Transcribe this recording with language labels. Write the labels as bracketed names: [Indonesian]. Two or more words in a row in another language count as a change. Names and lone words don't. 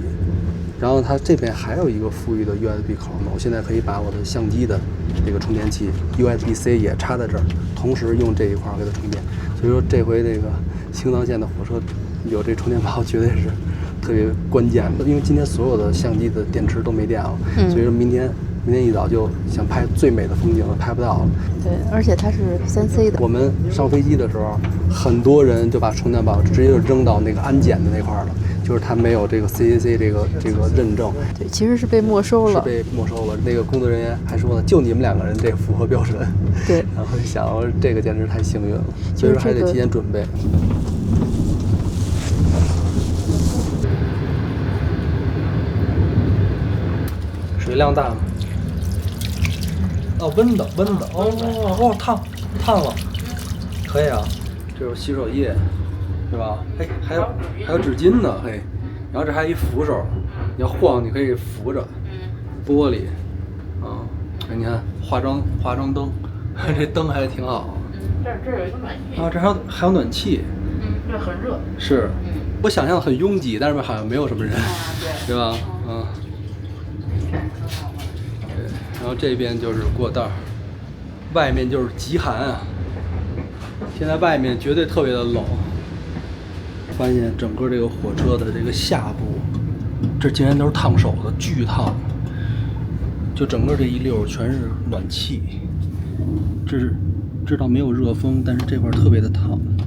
[Chinese] 然後它這邊還有一個富裕的 USB 口呢，我現在可以把我的相機的這個充電器 USB-C 也插在這兒，同時用這一塊給它充電。所以說这回這個青藏線的火車有這充電寶絕對是特別關鍵的，因為今天所有的相機的電池都沒電了，所以說明天一早就想拍最美的風景了，拍不到了。对，而且它是3C 的。我们上飞机的时候，很多人就把充電寶直接就扔到那個安檢的那塊了，就是它沒有這個 CAC 這個認證。對，其實是被沒收了。是被沒收了。那個工作人員還說呢，就你們2個人這個符合標準。對。然後想這個簡直太幸運了，所以說還得提前準備。水量大嗎？哦，温的，哦，烫了，可以啊，这有洗手液，是吧？哎，还有紙巾呢，嘿，然後這還有一扶手，你要晃你可以扶着，玻璃，啊，你看化妝燈，這燈還挺好。這有一個暖气啊，這還有暖氣。这很熱。是，我想象很擁擠，但是好像沒有什麼人，對吧？然後這邊就是過道，外面就是極寒啊！現在外面絕對特別的冷。發現整個這個火車的這個下部，這竟然都是燙手的，巨燙！就整個這一溜全是暖氣，知道沒有熱風，但是這塊特別的燙。